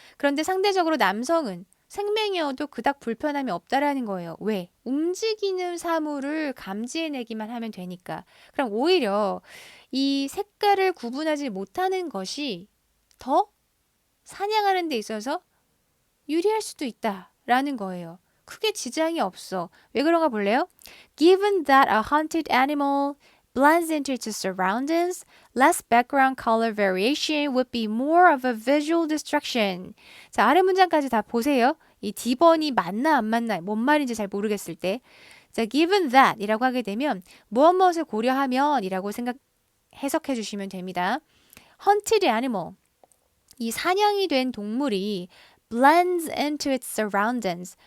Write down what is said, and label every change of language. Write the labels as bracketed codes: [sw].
[ko] 그런데 상대적으로 남성은 생명이어도 그닥 불편함이 없다라는 거예요. 왜? 움직이는 사물을 감지해내기만 하면 되니까. 그럼 오히려 이 색깔을 구분하지 못하는 것이 더 사냥하는 데 있어서 유리할 수도 있다라는 거예요. 크게 지장이 없어. 왜 그런가 볼래요? [en] Given that a hunted animal blends into its surroundings, less background color variation would be more of a visual distraction. [ko] 자, 아래 문장까지 다 보세요. 이 D번이 맞나 안 맞나 뭔 말인지 잘 모르겠을 때. 자, given that 이라고 하게 되면 무엇을 고려하면 이라고 해석해 주시면 됩니다. [en] hunted animal. [ko] 이 사냥이 된 동물이 [en] blends into its surroundings.